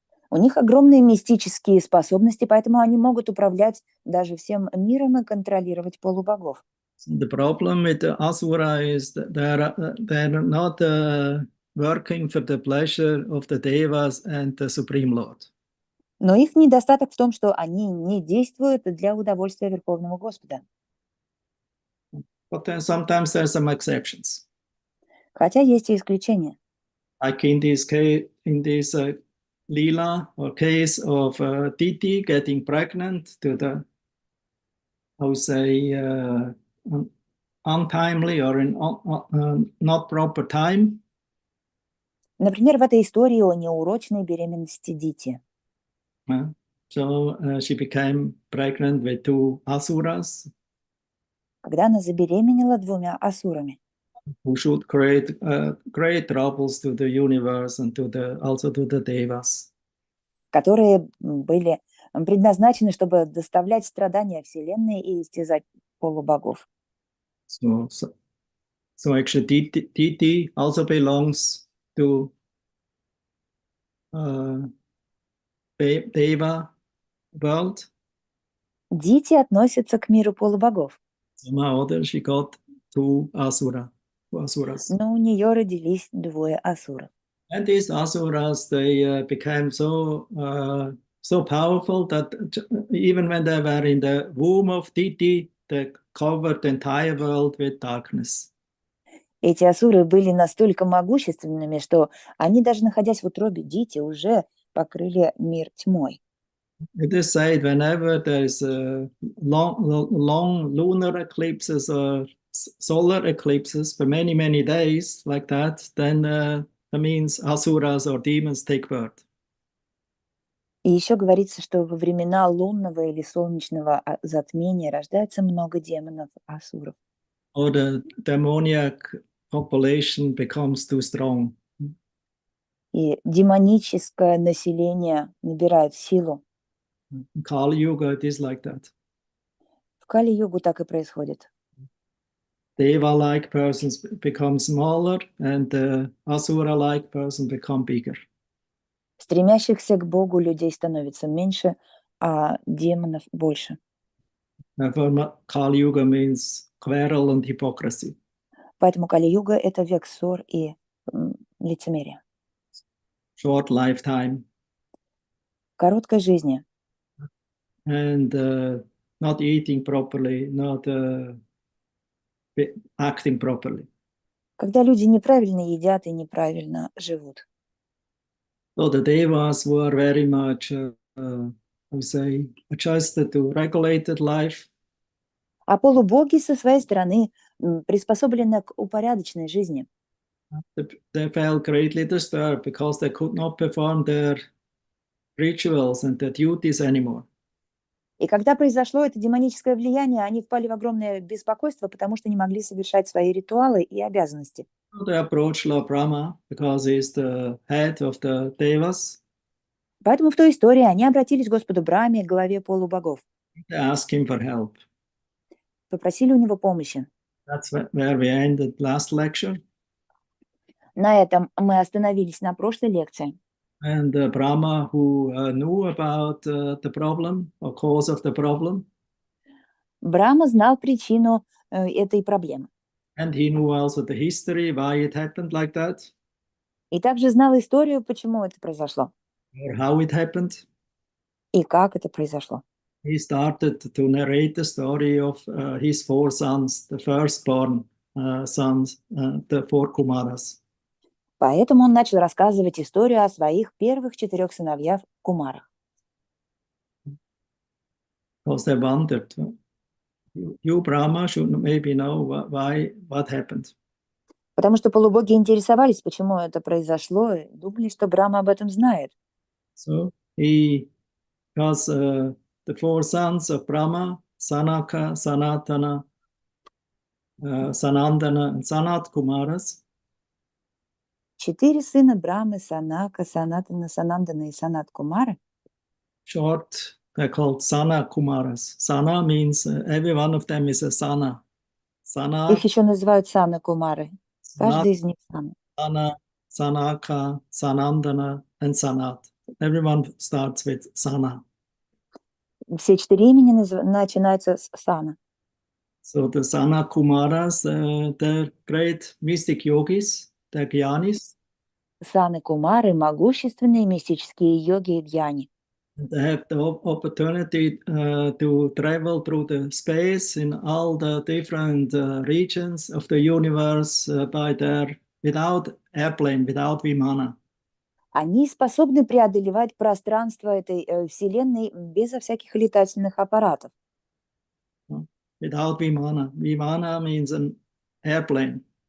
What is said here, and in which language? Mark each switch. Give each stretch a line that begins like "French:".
Russian: У них огромные мистические способности, поэтому они могут управлять даже всем миром и контролировать полубогов.
English: The problem with the Asura is that they're not working for the pleasure of the Devas and the Supreme Lord.
Russian: Но их недостаток в том, что они не действуют для удовольствия Верховного Господа.
English: But then sometimes there's some exceptions.
Russian: Хотя есть и исключения.
English: Like in this case, in this Leela or case of Titi getting pregnant to the, how to say, untimely or in not proper time.
Russian: Например, в этой истории о неурочной беременности Дити.
English: So she became pregnant with 2 asuras.
Russian: Когда она забеременела 2 асурами.
English: Who should create great troubles to the universe and also to the devas.
Russian: Которые были предназначены, чтобы доставлять страдания Вселенной и истязать полубогов.
English: So actually Titi also belongs to Deva world.
Russian: Дити относится к миру полубогов.
English: Somehow or other she got 2 asuras.
Russian: Но у нее родились 2 асура.
English: And these asuras, they became so powerful that even when they were in the womb of Titi, they covered the entire world with darkness.
Russian: Эти асуры были настолько могущественными, что они, даже находясь в утробе Дити, уже покрыли мир тьмой.
English: It is said whenever there is long lunar eclipses or solar eclipses for many days like that, then that means asuras or demons take birth.
Russian: И еще говорится, что во времена лунного или солнечного затмения рождается много демонов, асуров.
English: Or the demoniac population becomes too strong.
Russian: И демоническое население набирает силу.
English: In Kali Yuga, it is like that.
Russian: В Кали-югу так и происходит.
English: Deva-like persons become smaller, and the asura-like person become bigger.
Russian: Стремящихся к Богу людей становится меньше, а демонов больше.
English: Therefore, Kali Yuga means quarrel and hypocrisy.
Russian: Поэтому Кали-юга – это век ссор и лицемерия.
English: Short lifetime.
Russian: Короткой жизни.
English: And not eating properly, not acting properly.
Russian: Когда люди неправильно едят и неправильно живут.
English: So the devas were very much, I would say, adjusted to regulated life.
Russian: А полубоги со своей стороны приспособлены к упорядоченной жизни.
English: They felt greatly disturbed because they could not perform their rituals and their duties anymore.
Russian: И когда произошло это демоническое влияние, они впали в огромное беспокойство, потому что не могли совершать свои ритуалы и обязанности.
English: So they approached Lord Brahma because he's the head of the devas.
Russian: Поэтому в той истории они обратились к Господу Брахме, к главе полубогов.
English: They asked him for help.
Russian: Попросили у него помощи.
English: That's where we ended last lecture.
Russian: На этом мы остановились на прошлой лекции.
English: And Brahma, who knew about the problem or cause of the problem.
Russian: Брахма знал причину этой проблемы.
English: And he knew also the history, why it happened like that.
Russian: И также знал историю, почему это произошло.
English: Or how it happened.
Russian: И как это произошло.
English: He started to narrate the story of his 4 sons, the firstborn sons, the 4 Kumaras.
Russian: Поэтому он начал рассказывать историю о своих первых 4 сыновьях Кумарах.
English: Because they wondered, you Brahma should maybe know what happened.
Russian: Потому что полубоги интересовались, почему это произошло, и думали, что Брахма об этом знает.
English: So because the 4 sons of Brahma, Sanaka, Sanatana, Sanandana, and Sanat Kumaras.
Russian: 4 сына Брахмы, Санака, Санатана, Санандана и Санат Кумары.
English: Short, they're called Sana Kumaras. Sana means every one of them is a Sana. Sana.
Russian: Их еще называют Сана Кумары. Каждый из них Сана.
English: Sana, Sanaka, Sanandana, and Sanat. Everyone starts with Sana.
Russian: Все 4 имени начинаются с Сана.
English: So the Sana Kumaras, the great mystic yogis, the Gyanis,
Russian: Саны Кумары, могущественные мистические йоги и дьяни.
English: they have the opportunity to travel through the space in all the different regions of the universe without airplane, without vimana.
Russian: Они способны преодолевать пространство этой Вселенной безо всяких летательных аппаратов.
English: Without vimana. Vimana means an airplane.